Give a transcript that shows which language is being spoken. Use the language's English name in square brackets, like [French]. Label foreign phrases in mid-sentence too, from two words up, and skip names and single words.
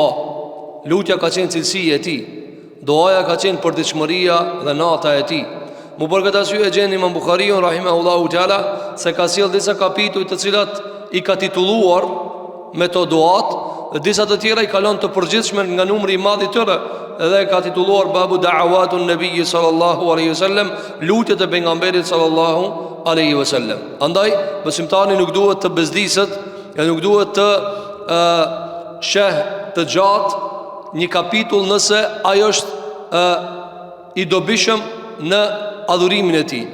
[Albanian] Lutja ka qenë cilësia e tij. Duaja ka qenë përditshmëria dhe nata e tij. Mu për këtë arsye gjeni Imam Buhariu [Arabic] رحمه الله تعالى [Albanian] se ka sjell disa kapituj të cilat i ka titulluar me to duat, dhe disa të tjera i kalon të përgjithshme nga numri i madh i tyre, edhe ka titulluar [Arabic] باب دعوات النبي صلى الله عليه وسلم, [Albanian] lutjet e pejgamberit [Arabic] صلى الله عليه وسلم. [Albanian] Andaj besimtari nuk duhet të bezdiset, nuk duhet të sheh të gjatë një kapitull nëse ai është i dobishëm në adhurimin e tij.